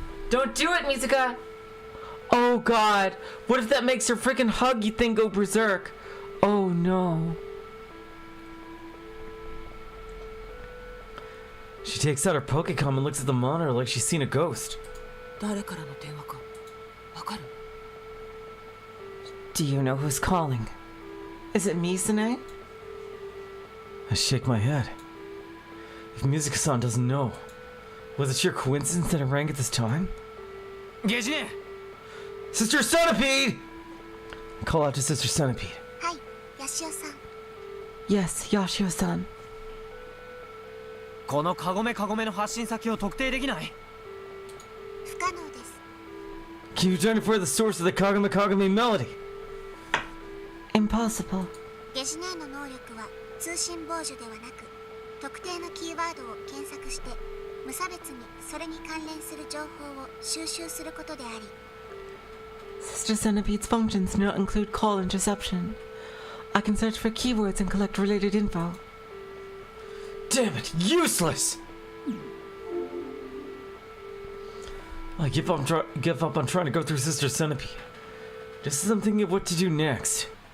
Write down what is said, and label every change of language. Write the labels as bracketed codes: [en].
[en] Don't do it, Musica! Oh god, what if that makes her freaking huggy thing go berserk? Oh no. She takes out her Pokecom and looks at the monitor like she's seen a ghost. [ja] 誰からの電話かわかる？ [en] Do you know who's calling? Is it Misune? I shake my head. If Mizuka-san doesn't know, was it sheer coincidence that it rang at this time? [ja] ゲジネ [en] Sister Centipede! I call out to Sister Centipede. [ja] はい、ヤシオさん。 [en] Yes, Yashio-san. [ja] このカゴメの発信先を特定できない？不可能です。 [en] Can you identify the source of the Kagame Kagame melody? Impossible. [ja] ゲジネの能力は通信傍受ではなく、特定のキーワードを検索して無差別にそれに関連する情報を収集することであり、 [en] Sister Centipede's functions do not include call interception. I can search for keywords and collect related info. Damn it, useless! I give up on trying to go through Sister Centipede. Just as I'm thinking of what to do next.